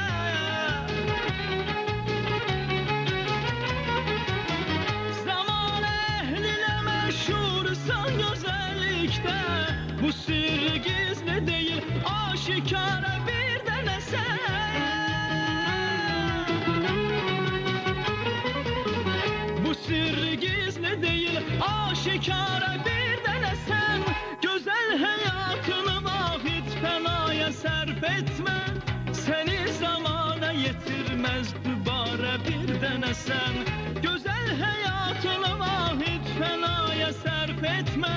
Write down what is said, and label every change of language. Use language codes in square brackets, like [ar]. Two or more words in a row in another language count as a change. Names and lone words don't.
[az] Zaman əhlinə məşhur isən gözəllikdə. Bu sirri gizli deyil, aşikara [tr] bir denesen. Sirri gizli değil, aşikara bir denesen. Güzel hayatını vahid fenaya sərf etme. Seni zamana yetirmez dübara bir denesen. Güzel hayatını vahid fenaya sərf etme.